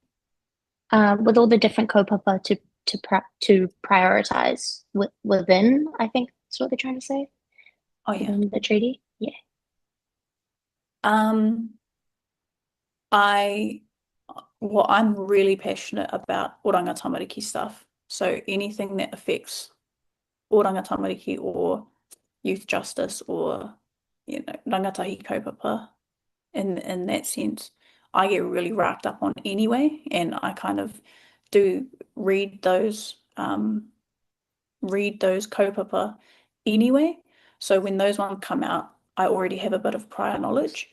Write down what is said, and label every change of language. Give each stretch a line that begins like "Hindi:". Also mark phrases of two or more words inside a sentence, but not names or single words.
English: With all the different kaupapa to prioritize within, I think that's what they're trying to say, Oh yeah. within the treaty. Yeah. Um, I I'm really passionate about oranga tamariki stuff. So anything that affects oranga tamariki or youth justice or
Māori: rangatahi kaupapa
English: in that sense, I get really wrapped up on anyway, and I kind of do read those kaupapa anyway. So when those ones come out, I already have a bit of prior knowledge.